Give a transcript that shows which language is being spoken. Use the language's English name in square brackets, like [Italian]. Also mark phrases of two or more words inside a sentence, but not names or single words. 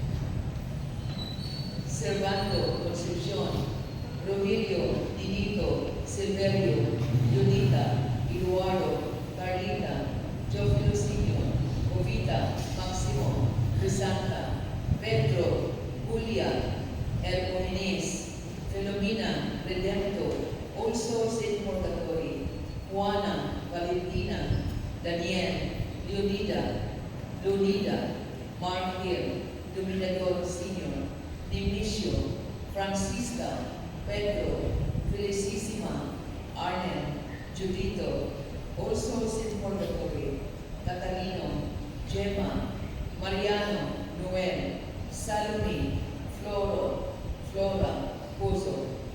[English] Servando, Concepcion, Rogelio, Dinito, Silverio, Lunita, Eduardo, Carlita, Teofilo Sr., Jovita, Maximo, Crisanta, Pedro, Julia, Hermogenes, Filomena, Redempto, All Souls in Purgatory, Juana, Valentina, Daniel, Leonida, Mark Hill, Dominador Sr., Dionisio, Francisca, Pedro, Felicissima, Arnel, Judito, All Souls in Purgatory, Catalino, Gemma, Mariano, Noel, Salome, Flora, Pozo.